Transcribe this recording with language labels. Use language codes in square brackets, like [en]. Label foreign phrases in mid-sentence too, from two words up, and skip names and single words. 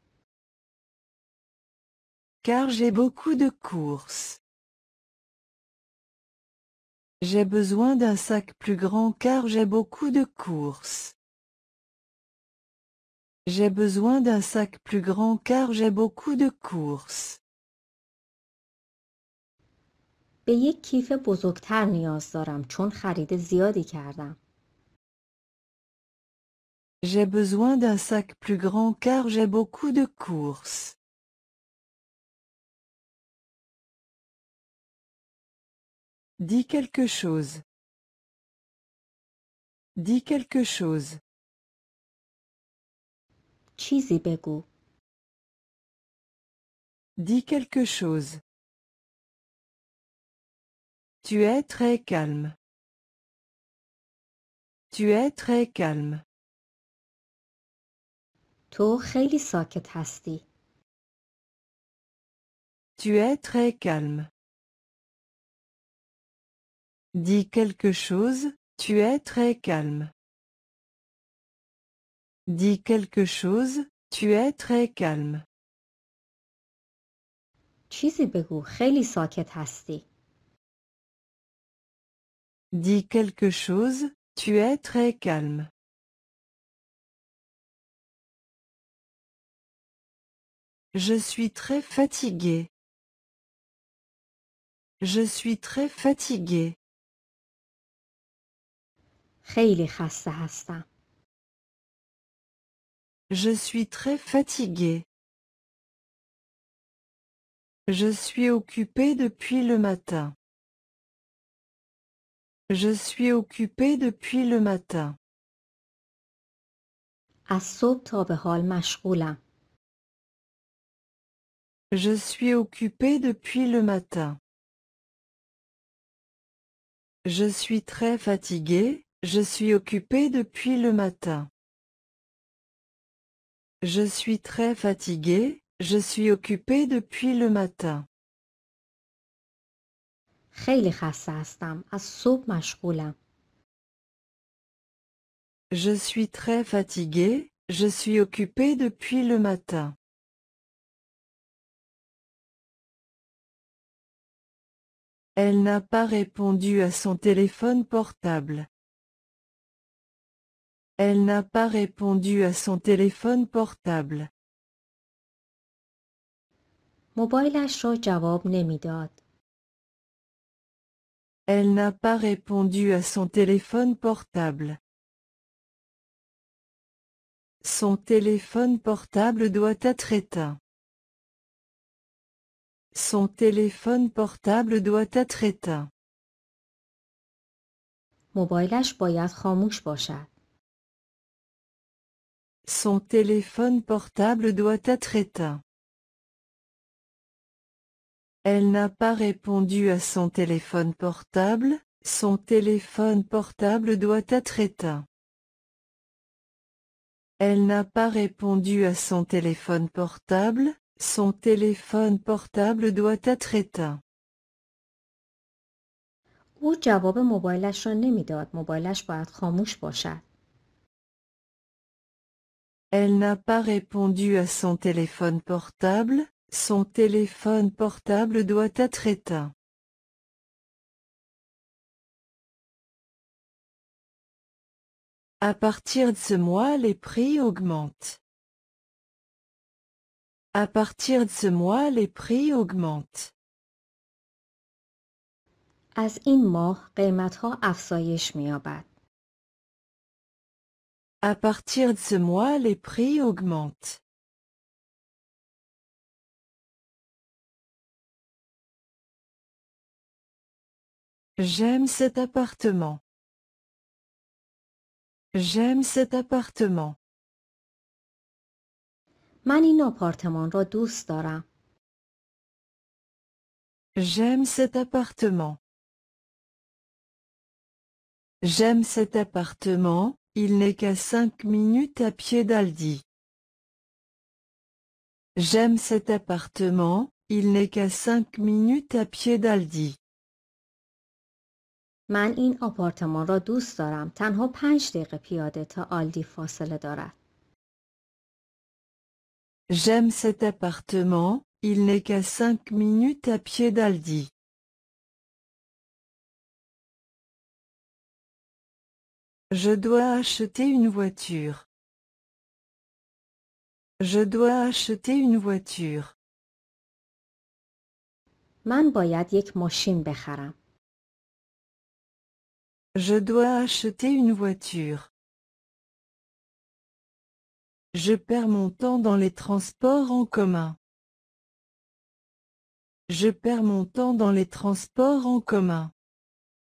[fr] Car j'ai beaucoup de courses. J'ai besoin d'un sac plus grand car j'ai beaucoup de courses. J'ai besoin d'un sac plus grand car j'ai beaucoup de courses. [fa] به یک کیف بزرگتر نیاز دارم چون خرید زیادی کردم. [fr] J'ai besoin d'un sac plus grand car j'ai beaucoup de courses. Dis quelque chose. Dis quelque chose. [fa] چیزی بگو. [fr] Dis quelque chose. Tu es très calme. Tu es très calme. [fa] تو خیلی ساکت هستی. [fr] Tu es très calme. Dis quelque chose, tu es très calme. Dis quelque chose, tu es très calme. [fa] چیزی بگو، خیلی ساکت هستی. [fr] Dis quelque chose, tu es très calme. Je suis très fatigué. Je suis très fatigué. [fa] خیلی خسته هستم. [fr] Je suis très fatigué. Je suis occupé depuis le matin. Je suis occupé depuis le matin. [fa] از صبح تا به حال مشغولم. [fr] Je suis occupé depuis le matin. Je suis très fatigué, je suis occupé depuis le matin. Je suis très fatigué, je suis occupé depuis le matin. [fa] خیلی خسته هستم. از صبح مشغولم. [fr] Je suis très fatigué, je suis occupé depuis le matin. Elle n'a pas répondu à son téléphone portable. Elle n'a pas répondu à son téléphone portable. [fa] موبایلش را جواب نمیداد. [fr] Elle n'a pas répondu à son téléphone portable. Son téléphone portable doit être éteint. Son téléphone portable doit être éteint. [fa] موبایلش باید خاموش باشد. [fr] Son téléphone portable doit être éteint. Elle n'a pas répondu à son téléphone portable, son téléphone portable doit être éteint. Elle n'a pas répondu à son téléphone portable, son téléphone portable doit être éteint. [fa] او جواب موبایلش را نمیداد. موبایلش باید خاموش باشد. [fr] Elle n'a pas répondu à son téléphone portable, son téléphone portable doit être éteint. À partir de ce mois, les prix augmentent. À partir de ce mois, les prix augmentent. [fa] از این ماه قیمت‌ها افزایش می‌یابد. [fr] À partir de ce mois, les prix augmentent. J'aime cet appartement. J'aime cet appartement. [fa] من این آپارتمان را دوست دارم. [fr] J'aime cet appartement. J'aime cet appartement, il n'est qu'à 5 minutes à pied d'Aldi. J'aime cet appartement, il n'est qu'à 5 minutes à pied d'Aldi. [fa] من این آپارتمان را دوست دارم. تنها 5 دقیقه پیاده تا آلدی فاصله دارد. [fr] J'aime cet appartement, il n'est qu'à 5 minutes à pied d'Aldi. Je dois acheter une voiture. Je dois acheter une voiture. [fa] من باید یک ماشین بخرم. [fr] Je dois acheter une voiture. Je perds mon temps dans les transports en commun. Je perds mon temps dans les transports en commun.